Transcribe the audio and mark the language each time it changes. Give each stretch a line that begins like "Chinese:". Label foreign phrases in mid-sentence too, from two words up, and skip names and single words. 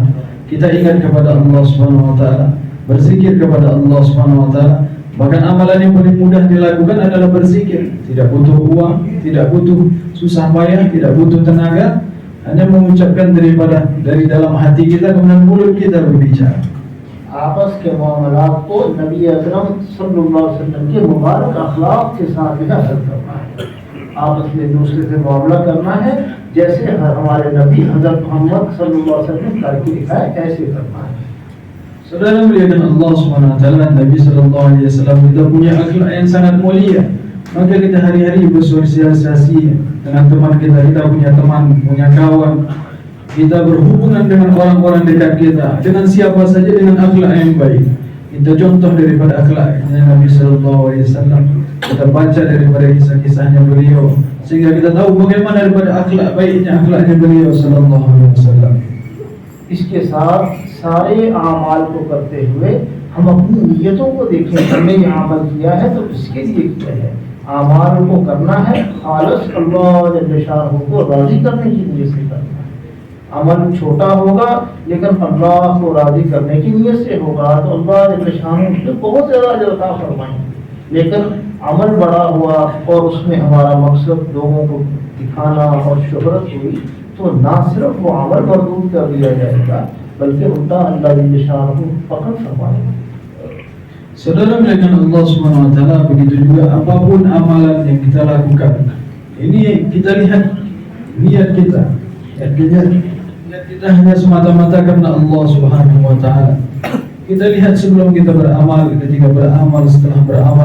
Indonesian: Kita ingat kepada Allah
Arabic: سبحانه وتعالى,
Indonesian: berzikir kepada Allah
Arabic: سبحانه وتعالى.
Indonesian: Bahkan amalan yang paling mudah dilakukan adalah berzikir. Tidak butuh uang, tidak butuh susah payah, tidak butuh tenaga. Hanya mengucapkan dari dalam hati kita, kemudian mulut kita berbicara.
Urdu: آپس کے معاملات کو نبی اکرم
Arabic: صلى الله عليه وسلم
Urdu: کے مبارک اخلاق کے ساتھ حل کرنا ہے. آپس میں دوسرے سے معاملہ کرنا ہے جیسے ہمارے نبی حضرت محمد
Arabic: صلى الله عليه وسلم
Urdu: کر کے دکھائے، ایسے کرنا ہے.
Indonesian: Saudara muliakan Allah
Arabic: سبحانه وتعالى,
Indonesian: Nabi
Arabic: صلى الله عليه وسلم
Indonesian: kita punya akhlak yang sangat mulia. Maka kita hari-hari bersosialisasi dengan teman kita, kita punya teman, punya kawan, kita berhubungan dengan orang-orang dekat kita, dengan siapa saja dengan akhlak yang baik. Kita contoh daripada akhlaknya Nabi
Arabic: صلى الله عليه وسلم.
Indonesian: Kita baca daripada kisah-kisahnya beliau sehingga kita tahu bagaimana daripada akhlak baiknya akhlaknya beliau
Arabic: صلى الله عليه وسلم.
Urdu: اس کے ساتھ سارے اعمال کو کرتے ہوئے ہم اپنی نیتوں کو دیکھیں، ہم نے یہ عمل کیا ہے تو کس کے لیے کیا ہے. اعمال کو کرنا ہے خالص اللہ
Arabic: جل شأنه
Urdu: کو راضی کرنے کی نیت سے کرنا ہے. عمل چھوٹا ہوگا لیکن اللہ کو راضی کرنے کی نیت سے ہوگا تو اللہ
Arabic: جل شأنه
Urdu: اس میں بہت زیادہ اجر عطا فرمائیں گے. لیکن عمل بڑا ہوا اور اس میں ہمارا مقصد لوگوں کو دکھانا اور شہرت ہوئی تو نہ صرف وہ عمل مردود کر دیا جائے گا بلکہ الٹا اللہ
Arabic: جل شأنه
Urdu: پکڑ فرمائیں گے.
Indonesian: Saudara muliakan Allah
Arabic: سبحانه وتعالى,
Indonesian: begitu juga apapun amalan yang kita lakukan. Ini kita lihat niat kita. Niat kita hanya semata-mata karena Allah
Arabic: سبحانه وتعالى.
Indonesian: Kita lihat sebelum kita beramal, ketika beramal, setelah beramal.